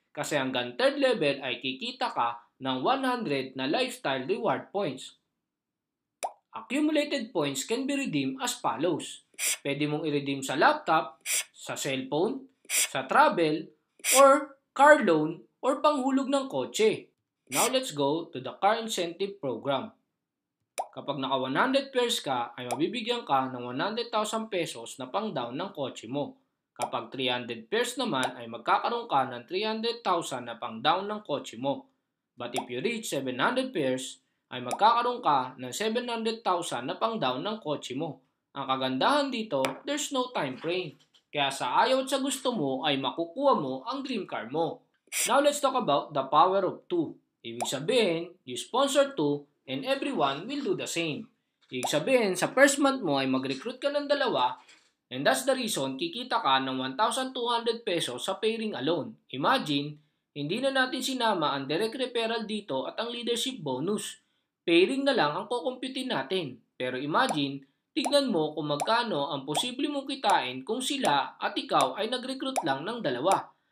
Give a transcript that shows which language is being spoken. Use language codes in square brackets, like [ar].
[tl] Kasi hanggang third level ay kikita ka ng 100 na lifestyle reward points. [en] Accumulated points can be redeemed as follows. [tl] Pwede mong i-redeem sa laptop, sa cellphone, sa travel, or car loan, or panghulog ng kotse. [en] Now let's go to the car incentive program. [tl] Kapag naka 100 pairs ka, ay mabibigyan ka ng 100,000 pesos na pang down ng kotse mo. Kapag 300 pairs naman, ay magkakaroon ka ng 300,000 na pang down ng kotse mo. [en] But if you reach 700 pairs, [tl] ay magkakaroon ka ng 700,000 na pang down ng kotse mo. Ang kagandahan dito, [en] there's no time frame. [tl] Kaya sa ayaw at sa gusto mo ay makukuha mo ang dream car mo. [en] Now let's talk about the power of 2. [tl] Ibig sabihin, [en] you sponsor 2 and everyone will do the same. [tl] Ibig sabihin, sa first month mo ay mag-recruit ka ng dalawa [en] and that's the reason [tl] kikita ka ng 1,200 pesos sa pairing alone. Imagine, hindi na natin sinama ang direct referral dito at ang leadership bonus. Pairing na lang ang kukumpitin natin. Pero imagine, tignan mo kung magkano ang posible mong kitain kung sila at ikaw ay nag-recruit lang ng dalawa.